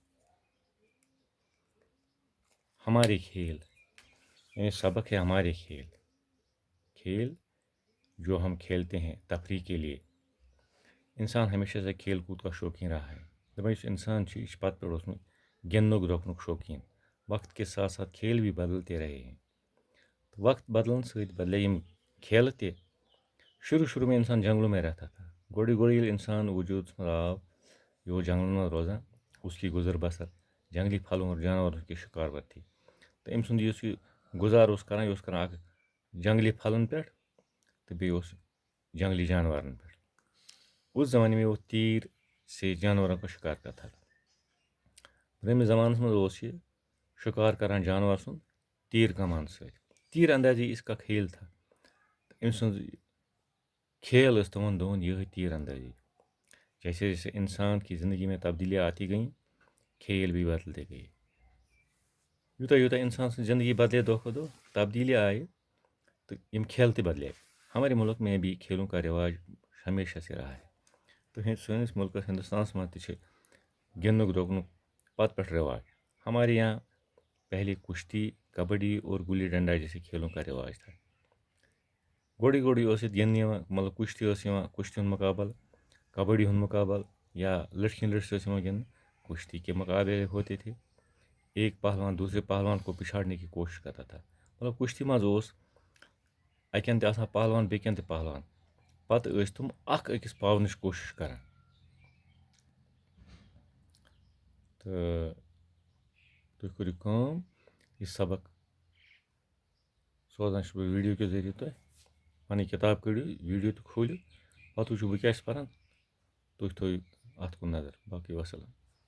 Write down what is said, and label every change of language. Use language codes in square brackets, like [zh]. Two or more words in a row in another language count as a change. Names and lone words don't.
[ur] ہمارے کھیل یعنی سبق ہے ہمارے کھیل. کھیل جو ہم کھیلتے ہیں تفریح کے لیے. انسان ہمیشہ سے کھیل کود کا شوقین رہا ہے. [ks] دپان انسان یہ پتہ پہ اوسمت گندنک درۄکنُک شوقین. [ur] وقت کے ساتھ ساتھ کھیل بھی بدلتے رہے ہیں. [ks] وقت بدلن ست بدلے یم کھیل تہ. [ur] شروع میں انسان جنگلوں میں رہتا تھا. [ks] گوڑی انسان وجود من آو، یہ وہ جنگلوں میں روزان. [ur] اس کی گزر بسر جنگلی پھلوں اور جانوروں کی شکار پر تھی. [ks] تو أمۍ سُنٛد یُس یہ گزار اوس کران، یہ اوس کران اکھ جنگلی پھلن پہ تو بیٚیہِ اوس جنگلی جانورن پہ. [ur] اس زمانے میں وہ تیر سے جانوروں کو شکار کرتا تھا. [ks] پرٲنِمِس زمانس منٛز اوس یہ شکار کران جانور سُنٛد تیر کمان سۭتۍ. [ur] تیر اندازی اس کا کھیل تھا. [ks] أمۍ سُنٛد کھیل ٲس تِمن دۄہن یہے تیر اندازی. [ur] جیسے جیسے انسان کی زندگی میں تبدیلیاں آتی گئیں، کھیل بھی بدلتے گئے. [ks] یوتاہ انسان سٕنٛز زندگی بدلے دۄہ کھۄتہٕ دۄہ، تبدیلی آئے تو یم کھیل تہ بدلے. [ur] ہمارے ملک میں بھی کھیلوں کا رواج ہمیشہ سے رہا ہے. [ks] تو سٲنِس ملکس ہندوستانس منٛز تہ چھِ گندنک درۄکنُک پتہٕ پٮ۪ٹھ رواج. [ur] ہمارے یہاں پہلے کشتی، کبڈی اور گلی ڈنڈا جیسے کھیلوں کا رواج تھا. [ks] گوڑی اوس ییٚتہِ گِنٛدنہٕ یِوان، مطلب کشتی ٲس یِوان، کشتی ہُنٛد مقابل، کبڈی ہُنٛد مقابل یا لٹھکن لٹھ ٲسۍ یِوان گِنٛدنہٕ. [ur] کشتی کے مقابلے ہوتے تھے. ایک پہلوان دوسرے پہلوان کو پچھاڑنے کی کوشش کرتا تھا. [ks] مطلب کشتی منٛز اوس اکین تہ آسان پہلوان بیٚکین تہ پہلوان. پتہٕ ٲسۍ تِم اکھ أکِس پاونٕچ کوشش کران. تہٕ تُہۍ کٔرِو کٲم، یہ سبق سوزان چھُس بہٕ [ur] ویڈیو کے ذریعہ [ks] تۄہہِ. پنٕنۍ کِتاب کٔڑِو، ویڈیو تہِ کھوٗلِو، پتہٕ وٕچھِو بہٕ کیاہ چھُس پران. تُہۍ تھٲیِو اتھ کُن نظر. باقٕے وسلام.